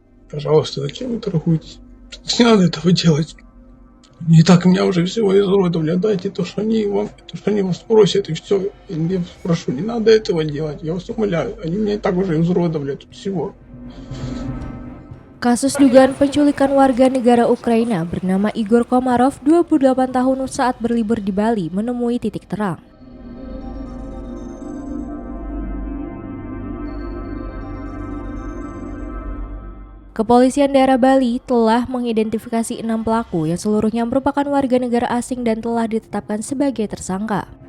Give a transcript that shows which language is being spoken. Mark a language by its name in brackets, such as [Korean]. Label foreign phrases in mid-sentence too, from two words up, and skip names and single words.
[Russian] Пожалуйста, зачем вы торгуете? Не надо этого делать. И так меня уже всего изуродовали. Дайте то, что они вам, то, что они вас просят, и все. Я прошу, не надо этого делать. Я вас умоляю. Они меня и так уже изуродовали тут всего. [Indonesian] Kasus dugaan penculikan warga negara Ukraina bernama Igor Komarov, 28 tahun saat berlibur di Bali menemui titik terang. Kepolisian daerah Bali telah mengidentifikasi 6 pelaku yang seluruhnya merupakan warga negara asing dan telah ditetapkan sebagai tersangka.